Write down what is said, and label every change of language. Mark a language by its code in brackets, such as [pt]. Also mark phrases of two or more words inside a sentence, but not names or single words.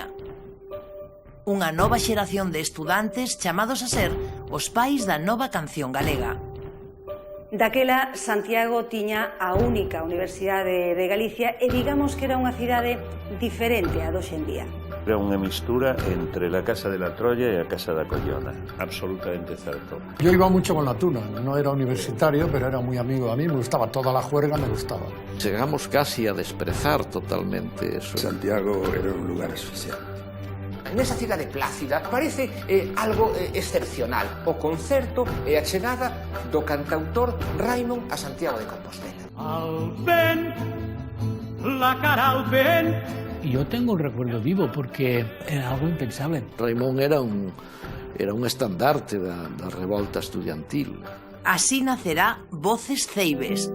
[gl] Unha nova xeración de estudantes chamados a ser os pais da nova canción galega. Daquela, Santiago tiña a única universidade de Galicia e digamos que era unha cidade diferente a hoxe en día. Era unha mistura entre la Casa de la Troya e a Casa da Collona, absolutamente certo. [es] Yo iba mucho con la Tuna, no era universitario, pero era muy amigo de mí, me gustaba toda la juerga, me gustaba. Llegamos casi a desprezar totalmente eso. Santiago era un lugar especial. [gl] Nesa cidade plácida parece algo excepcional o concerto e a chegada do cantautor Raimon a Santiago de Compostela. [ca] Al vent, la cara al vent. [es] Y yo tengo un recuerdo vivo porque era algo impensable. [gl] Raimón era un estandarte da revolta estudiantil. Así nacerá Voces Ceibes.